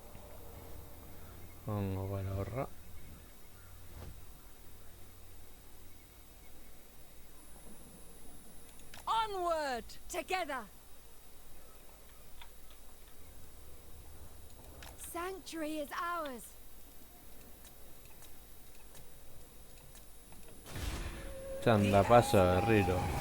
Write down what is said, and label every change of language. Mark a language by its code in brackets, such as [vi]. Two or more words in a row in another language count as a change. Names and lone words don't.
[eu] Ongo gara horra. [en] Onward! Together! Sanctuary is ours. [eu] Txanda pasa berriro.